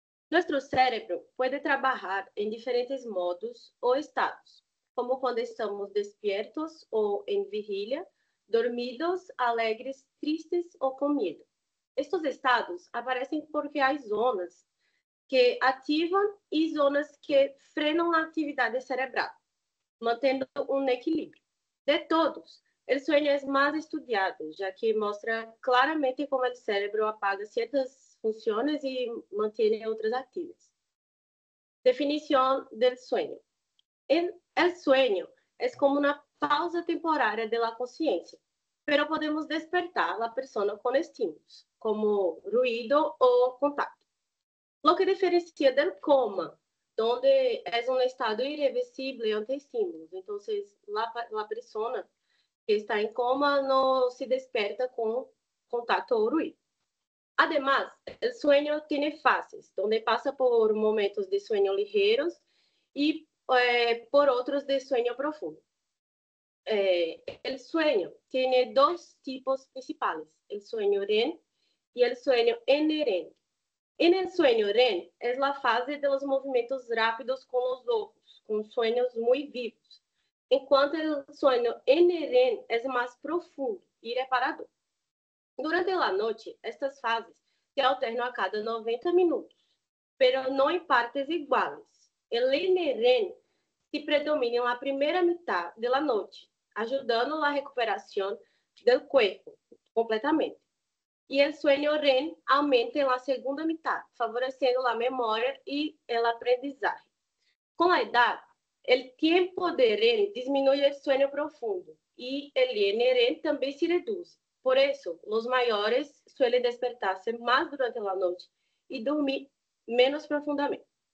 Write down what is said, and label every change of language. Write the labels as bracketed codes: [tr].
[es] Nuestro cerebro puede trabajar en diferentes modos o estados, como cuando estamos despiertos o en vigilia, dormidos, alegres, tristes o con miedo. Estos estados aparecen porque hay zonas que ativan y zonas que frenan la actividad cerebral, [pt] mantendo um equilíbrio. De todos, o sonho é mais estudado, já que mostra claramente como o cérebro apaga certas funções e mantém outras ativas. Definição do sonho. O sonho é como uma pausa temporária da consciência, [es] pero [pt] podemos despertar a pessoa com estímulos, como ruído ou contato. [es] Lo que diferencia del coma, donde es un estado irreversible ante estímulos. Entonces, la persona que está en coma no se despierta con contacto o ruido. Además, el sueño tiene fases, donde pasa por momentos de sueño ligeros y por otros de sueño profundo. El sueño tiene dos tipos principales, el sueño REM y el sueño NREM. En el sueño REM es la fase de los movimientos rápidos con los ojos, con sueños muy vivos, [pt] enquanto [es] el sueño NREM es más profundo y reparador. Durante la noche, estas fases se alternam a cada 90 minutos, pero no en partes iguales. El NREM se predomina en la primera mitad de la noche, ayudando a la recuperación del cuerpo completamente. [pt] E o sonho REM aumenta na segunda metade, favorecendo a memória e o aprendizagem. Com a idade, o tempo de REM diminui o sonho profundo e o NREM também se reduz. Por isso, os maiores [es] suelen [pt] despertar-se mais durante a noite e dormir menos profundamente.